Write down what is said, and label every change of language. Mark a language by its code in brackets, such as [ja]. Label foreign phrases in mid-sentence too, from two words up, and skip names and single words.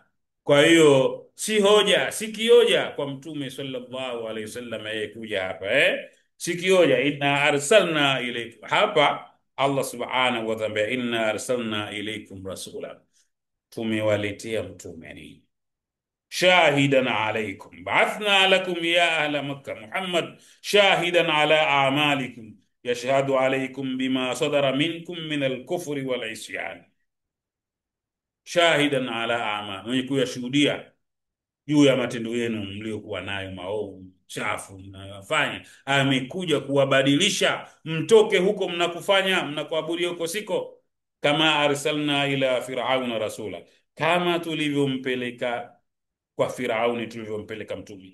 [sw] Kwa hiyo si hoja, si kioja kwa mtume [ar] صلى الله عليه وسلم [sw] yeye kuja hapa, si kioja. [ar] إنا أرسلنا إليكم, hapa Allah سبحانه وتعالى إنا أرسلنا إليكم رسولا, [sw] tumewaletea mtume nini, [ar] شاهدا عليكم بعثنا لكم يا أهل مكة محمدا شاهدا على أعمالكم يشهد عليكم بما صدر منكم من الكفر والعصيان. شاهدا على أعمال, [sw] mwenye kuyashuhudia juu ya matendo yenu mliokuwa nayo maovu chafu mnayofanya. Amekuja kuwabadilisha mtoke huko mnakufanya mnakuabudia huko siko. Kama [ar] أرسلنا إلى فرعون رسولا, [sw] kama tulivyompeleka kwa Firauni, tulivyompeleka mtume.